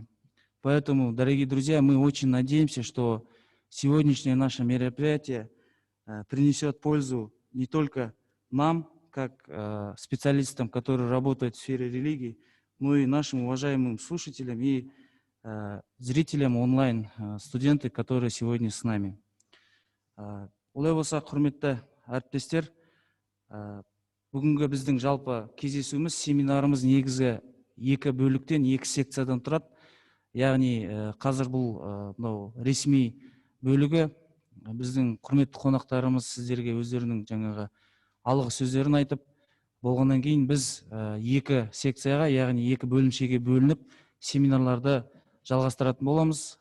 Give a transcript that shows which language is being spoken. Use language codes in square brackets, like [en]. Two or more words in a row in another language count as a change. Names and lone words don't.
[ru] Поэтому, дорогие друзья, мы очень надеемся, что сегодняшнее наше мероприятие принесет пользу не только нам, как специалистам, которые работают в сфере религии, но и нашим уважаемым слушателям и зрителям онлайн, студенты, которые сегодня с нами. [kk] Олай болса, құрметті әріптестер, бүгінгі біздің жалпы кездесуіміз, семинарымыз негізі екі бөліктен, екі секциядан тұрады. Яғни қазір бұл ресми бөлігі, біздің құрметті қонақтарымыз сіздерге өздерінің жаңағы алғы сөздерін айтып, болғаннан кейін біз екі секцияға, яғни екі бөлімшеге бөлініп, семинарларды жалғастыратын боламыз.